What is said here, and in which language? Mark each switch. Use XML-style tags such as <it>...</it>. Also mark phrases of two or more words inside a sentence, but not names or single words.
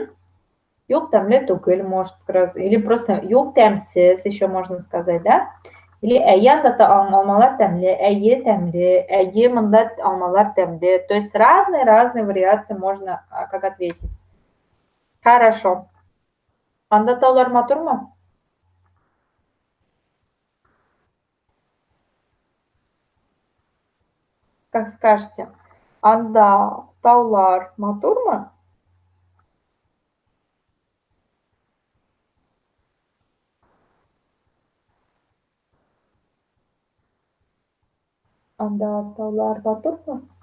<tt>Yok тәмле түгел,</tt> <ru>может, как раз. Или просто</ru> <tt>yok тәмсез,</tt> <ru>еще можно сказать, да?</ru> <tt>Или әйе алмалар тәмле, әйе тәмле, әйе мында алмалар тәмле.</tt> <ru>То есть разные вариации можно как ответить. Хорошо.</ru> <tt>Анда таулар матур ма?</tt> <ru>Как скажете?</ru> <tt>Анда таулар матур ма? Анда таулар матур ма?</tt>